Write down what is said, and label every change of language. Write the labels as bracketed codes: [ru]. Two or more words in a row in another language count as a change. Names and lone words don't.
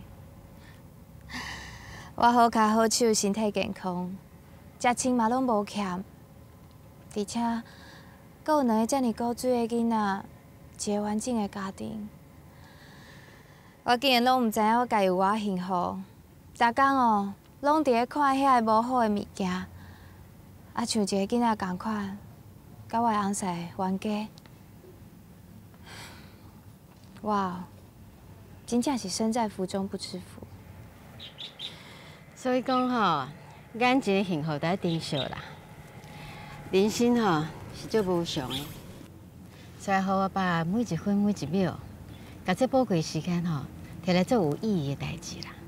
[nan] 我好脚好手，身体健康，食穿嘛拢无欠，而且阁有2个遮尔古水的囡仔，一个完整的家庭。我竟然拢毋知影我家有偌幸福，逐工哦。拢伫咧看遐个无好的物件，啊，像一个囡仔共款，甲我的翁婿冤家。哇，真正是身在福中不知福。所以讲吼，眼前的幸福在珍惜啦。人生吼是足无常的，所以互我把每一分每一秒，甲这宝贵时间吼，摕来做有意义的代志啦。